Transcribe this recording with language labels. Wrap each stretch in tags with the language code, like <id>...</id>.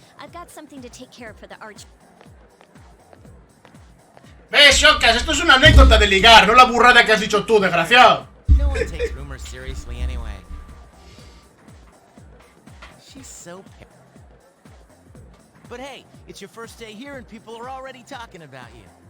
<en>I've got something to take care of for the arch.</en> <es>¿Ves, Shocas? Esto es una anécdota de ligar, no la burrada que has dicho tú, desgraciado.</es> <en>No one takes rumors seriously anyway. She's so But hey, it's your first day here and people are already talking about you.</en>